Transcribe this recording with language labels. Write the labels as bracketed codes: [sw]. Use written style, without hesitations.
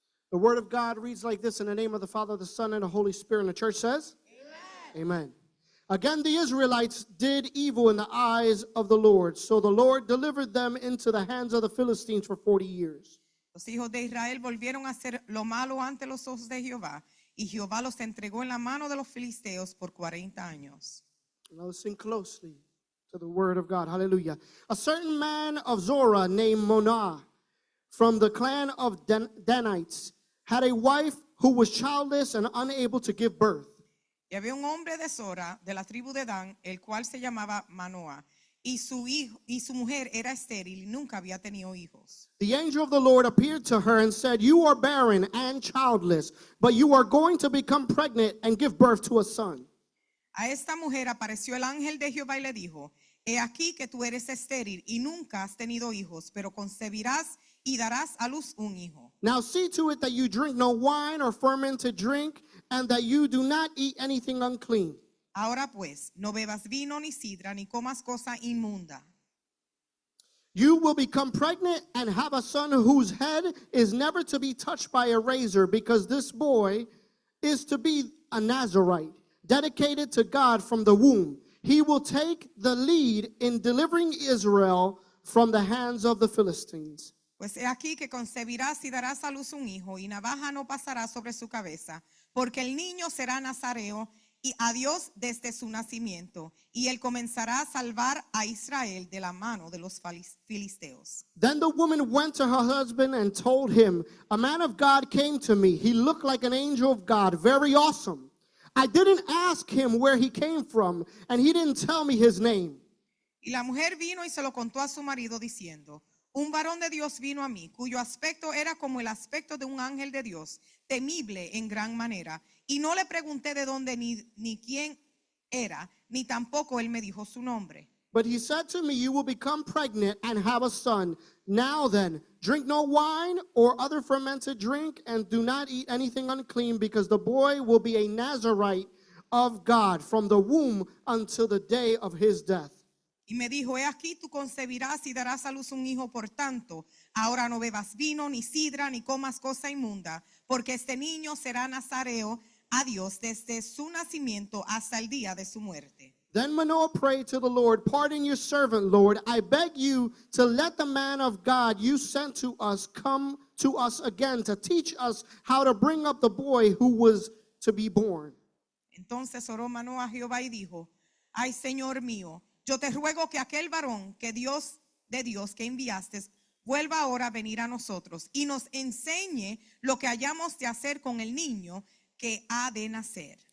[en] The word of God reads like this in the name of the Father, the Son, and the Holy Spirit. And the church says, amen. Amen. Again, the Israelites did evil in the eyes of the Lord. So the Lord delivered them into the hands of the Philistines for 40 years. [es] Los hijos de Israel volvieron a hacer lo malo ante los ojos de Jehová, y Jehová los entregó en la mano de los filisteos por 40 años. [en] Now listen closely to the word of God. Hallelujah. A certain man of Zorah named Manoah from the clan of Danites had a wife who was childless and unable to give birth. [es] Y había un hombre de Zora, de la tribu de Dan, el cual se llamaba Manoah, y su mujer era estéril y nunca había tenido hijos. [en] The angel of the Lord appeared to her and said, "You are barren and childless, but you are going to become pregnant and give birth to a son." [es] A esta mujer apareció el ángel de Jehová y le dijo, he aquí que tú eres estéril y nunca has tenido hijos, pero concebirás y darás a luz un hijo. [en] Now see to it that you drink no wine or fermented drink, and that you do not eat anything unclean. [es] Ahora pues, no bebas vino ni sidra, ni comas cosa inmunda. [en] You will become pregnant and have a son whose head is never to be touched by a razor, because this boy is to be a Nazarite, dedicated to God from the womb. He will take the lead in delivering Israel from the hands of the Philistines. [es] Pues he aquí que concebirás y darás a luz un hijo, y navaja no pasará sobre su cabeza, porque el niño será nazareo y a Dios desde su nacimiento, y él comenzará a salvar a Israel de la mano de los filisteos. [en] Then the woman went to her husband and told him, "A man of God came to me. He looked like an angel of God, very awesome. I didn't ask him where he came from, and he didn't tell me his name." [es] Y la mujer vino y se lo contó a su marido diciendo: un varón de Dios vino a mí, cuyo aspecto era como el aspecto de un ángel de Dios, temible en gran manera. Y no le pregunté de dónde ni quién era, ni tampoco él me dijo su nombre. [en] But he said to me, "You will become pregnant and have a son. Now then, drink no wine or other fermented drink, and do not eat anything unclean, because the boy will be a Nazarite of God from the womb until the day of his death." [es] Y me dijo: he aquí tú concebirás y darás a luz un hijo, por tanto, ahora no bebas vino, ni sidra, ni comas cosa inmunda, porque este niño será nazareo a Dios desde su nacimiento hasta el día de su muerte. [en] Then Manoah prayed to the Lord, "Pardon your servant, Lord. I beg you to let the man of God you sent to us come to us again to teach us how to bring up the boy who was to be born." [es] Entonces oró Manoah a Jehová y dijo: ay, Señor mío, yo te ruego que aquel varón que Dios que enviaste vuelva ahora a venir a nosotros y nos enseñe lo que hayamos de hacer con el niño que ha de nacer.